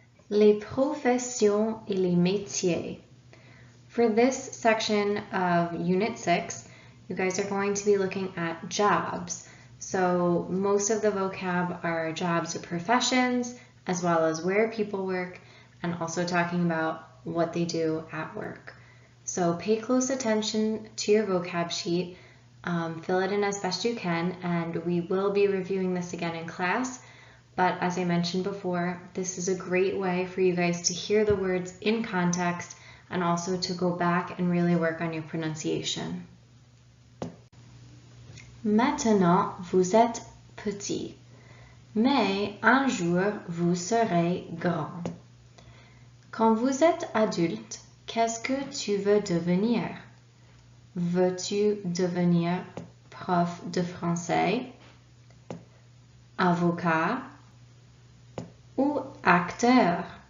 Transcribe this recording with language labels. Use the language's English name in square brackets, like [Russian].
[French] Les professions et les métiers. [English] For this section of Unit 6, you guys are going to be looking at jobs. So most of the vocab are jobs or professions, as well as where people work, and also talking about what they do at work. So pay close attention to your vocab sheet, fill it in as best you can, and we will be reviewing this again in class. But as I mentioned before, this is a great way for you guys to hear the words in context and also to go back and really work on your pronunciation. [French] Maintenant, vous êtes petit, mais un jour, vous serez grand. Quand vous êtes adulte, qu'est-ce que tu veux devenir? Veux-tu devenir prof de français, avocat ou acteur?